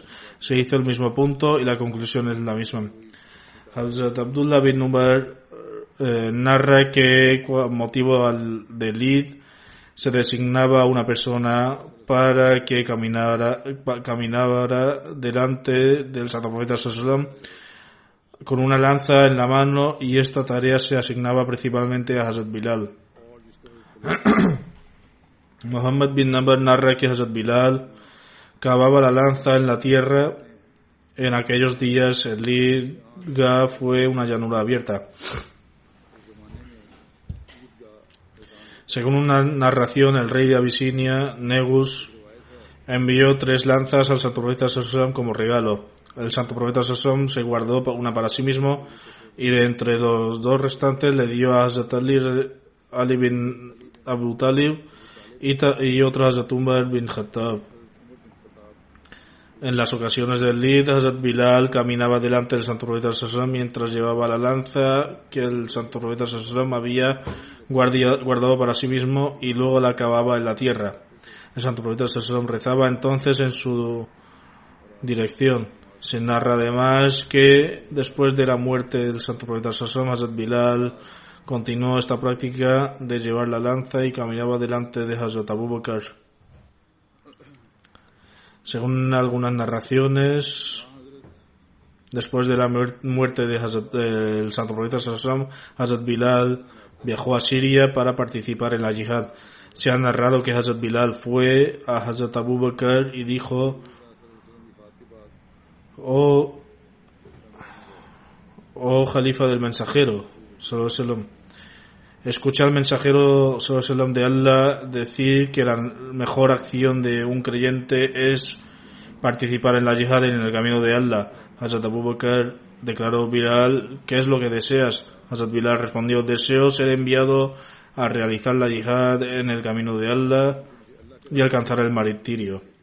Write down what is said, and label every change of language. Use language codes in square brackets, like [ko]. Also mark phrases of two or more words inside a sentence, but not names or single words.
[es] Se hizo el mismo punto y la conclusión es la misma. Hazrat Abdullah bin Umar narra que con motivo del Eid se designaba una persona para que caminara delante del Santo Profeta [ar] صلى الله عليه وسلم [es] con una lanza en la mano, y esta tarea se asignaba principalmente a Hazrat Bilal. Muhammad bin Nabar narra que Hazrat Bilal cavaba la lanza en la tierra. En aquellos días el Lidgah fue una llanura abierta. Según una narración, el rey de Abisinia, Negus, envió 3 lanzas al Santo Profeta [ar] صلى الله عليه وسلم [es] como regalo. El Santo Profeta [ar] صلى الله عليه وسلم [es] se guardó una para sí mismo y de entre los 2 restantes le dio a Hazrat Ali bin Abu Talib y otro a Hazrat Umar bin Khattab. En las ocasiones del Eid, Hazrat Bilal caminaba delante del Santo Profeta [ar] صلى الله عليه وسلم [es] mientras llevaba la lanza que el Santo Profeta [ar] صلى الله عليه وسلم [es] había guardado para sí mismo y luego la cavaba en la tierra. El Santo Profeta [ar] صلى الله عليه وسلم [es] rezaba entonces en su dirección. Se narra además que después de la muerte del Santo Profeta [ar] صلى الله عليه وسلم, [es] Hazrat Bilal continuó esta práctica de llevar la lanza y caminaba delante de Hazrat Abu Bakr. Según algunas narraciones, después de la muerte del Santo Profeta [ar] صلى الله عليه وسلم, [es] Hazrat Bilal viajó a Siria para participar en la yihad. Se ha narrado que Hazrat Bilal fue a Hazrat Abu Bakr y dijo: oh Jalifa del mensajero [ar] صلى الله عليه وسلم, [es] escuché al mensajero [ar] صلى الله عليه وسلم [es] de Allah decir que la mejor acción de un creyente es participar en la yihad en el camino de Allah. Hazrat Abu Bakr declaró: Bilal, ¿qué es lo que deseas? Hazrat Bilal respondió: deseo ser enviado a realizar la yihad en el camino de Allah y alcanzar el martirio.